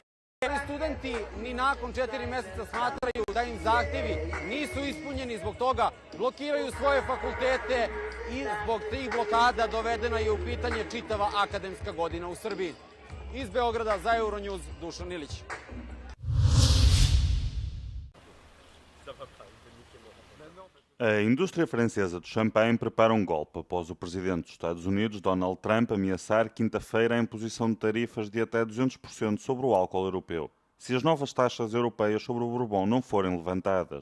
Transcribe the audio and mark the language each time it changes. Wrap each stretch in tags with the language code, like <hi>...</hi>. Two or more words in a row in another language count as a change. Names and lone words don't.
<sr>Studenti ni nakon 4 meseca smatraju da im zahtevi nisu ispunjeni, zbog toga blokiraju svoje fakultete i zbog tih blokada dovedena je u pitanje čitava akademska godina u Srbiji. Iz Beograda za Euronews, Dušan Ilić.</sr> <pt>A indústria francesa do champanhe prepara golpe após o presidente dos Estados Unidos, Donald Trump, ameaçar quinta-feira a imposição de tarifas de até 200% sobre o álcool europeu, se as novas taxas europeias sobre o Bourbon não forem levantadas.</pt>